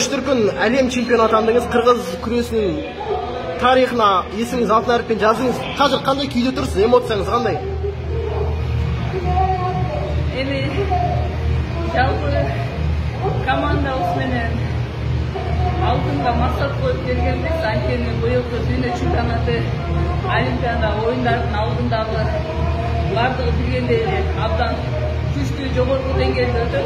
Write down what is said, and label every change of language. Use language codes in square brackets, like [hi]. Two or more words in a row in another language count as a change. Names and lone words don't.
[kk] дүркін әлем чемпионы атандыңыз. Қырғыз күресінің тарихына есіміңіз алтын әріппен жаздыңыз. Қазір қандай күйде тұрсыз? Эмоцияңыз қандай? [ky] Эми жалпы командабыз менен алтынга максат коюп келгенбиз. Анткени быйылкы дүйнө чемпионаты Олимпиада оюндардын алдындагы бардыгы билгендей эле абдан күчтүү жогорку деңгээлде өтөт.